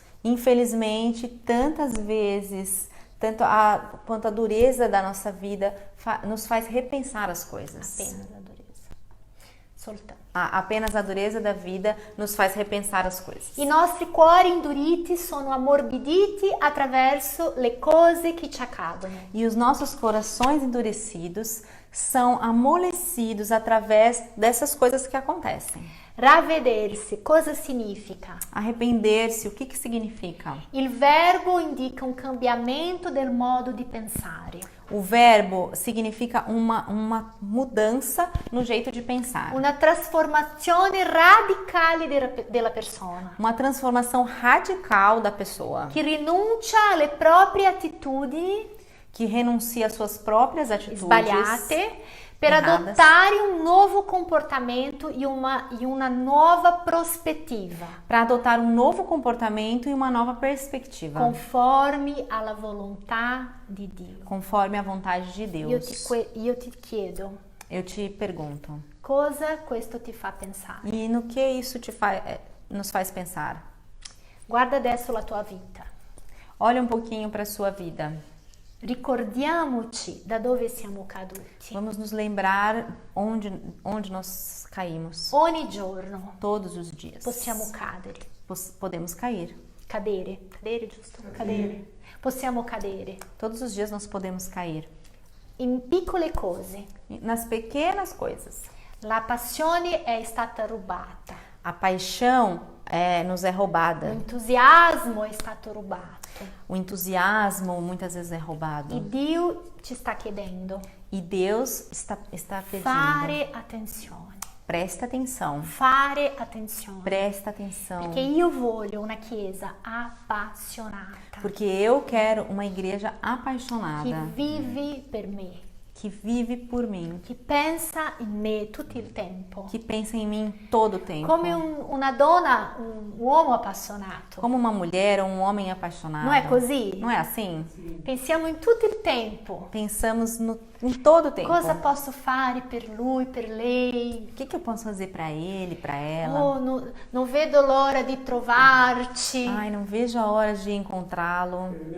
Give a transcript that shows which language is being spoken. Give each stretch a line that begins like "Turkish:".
Portuguese: Infelizmente, tantas vezes, quanto a dureza da nossa vida nos faz repensar as coisas.
Italian: Apenas la durezza. Soltanto.
Portuguese: Apenas a dureza da vida nos faz repensar as coisas.
Italian: I nostri cuori induriti sono ammorbiditi attraverso le cose che ci accadono.
Portuguese: E os nossos corações endurecidos são amolecidos através dessas coisas que acontecem.
Italian: Ravvedersi, cosa significa?
Portuguese: Arrepender-se, o que significa?
Italian: Il verbo indica un cambiamento del modo di pensare.
Portuguese: O verbo significa uma mudança no jeito de pensar.
Italian: Una trasformazione radicale della persona.
Portuguese: Uma transformação radical da pessoa.
Italian: Che rinuncia alle proprie attitudini
Portuguese: Que renuncia às suas próprias atitudes
Italian: sbagliate per
Portuguese: erradas,
Italian: adottare un nuovo comportamento e una nuova prospettiva,
Portuguese: para adotar um novo comportamento e uma nova perspectiva,
Italian: conformi alla volontà di Dio.
Portuguese: conforme a vontade de Deus.
Italian: Io ti chiedo,
Portuguese: Eu te pergunto,
Italian: cosa questo ti fa pensare?
Portuguese: e no que isso nos faz pensar?
Italian: Guarda adesso la tua vita.
Portuguese: Olha um pouquinho para a sua vida.
Italian: Ricordiamoci da dove siamo caduti.
Portuguese: Vamos nos lembrar onde nós caímos.
Italian: Ogni giorno
Portuguese: Todos os dias.
Italian: possiamo cadere.
Portuguese: Podemos cair.
Italian: Cadere, giusto? Cadere. Possiamo cadere.
Portuguese: Todos os dias nós podemos cair.
Italian: In piccole cose.
Portuguese: Nas pequenas coisas.
Italian: La passione è stata rubata.
Portuguese: A paixão nos é roubada.
Italian: O entusiasmo è stato rubato.
Portuguese: O entusiasmo muitas vezes é roubado.
Italian: E Dio ci sta chiedendo.
Portuguese: E Deus está pedindo.
Italian: Fare attenzione.
Portuguese: Presta atenção.
Italian: Fare attenzione.
Portuguese: Presta atenção.
Italian: Perché io voglio una chiesa appassionata.
Portuguese: Porque eu quero uma igreja apaixonada.
Italian: Che vive per me.
Portuguese: Que vive por mim.
Italian: Che pensa in me tutto il tempo.
Portuguese: Que pensa em mim todo o tempo.
Italian: Come una donna, un uomo appassionato.
Portuguese: Como uma mulher ou um homem apaixonado. Não é
Italian: così?
Portuguese: Não é assim?
Italian: Pensiamo in tutto il tempo.
Portuguese: Pensamos em todo o tempo.
Italian: Cosa posso fare per lui, per lei?
Portuguese: O que eu posso fazer para ele, para ela?
Italian: Oh, non vedo l'ora di trovarci.
Portuguese: Ai, não vejo a hora de encontrá-lo.